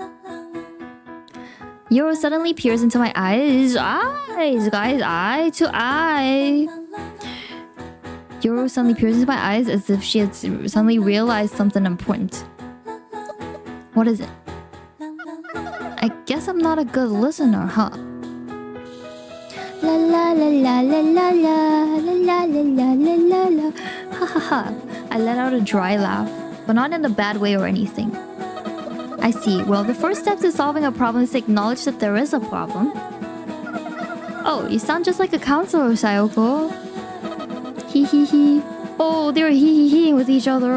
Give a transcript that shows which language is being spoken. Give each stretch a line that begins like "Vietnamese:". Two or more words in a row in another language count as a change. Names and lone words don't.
English: Yoru suddenly peers into my eyes. Eyes, guys, eye to eye. Yoru suddenly peers into my eyes as if she had suddenly realized something important. What is it? I guess I'm not a good listener, huh? La la la la la la la la la la la la la. Ha ha ha. I let out a dry laugh, but not in a bad way or anything. I see. Well, the first step to solving a problem is to acknowledge that there is a problem. Oh, you sound just like a counselor, Sayoko. Hee hee hee. Oh, they're hee hee heeing with each other.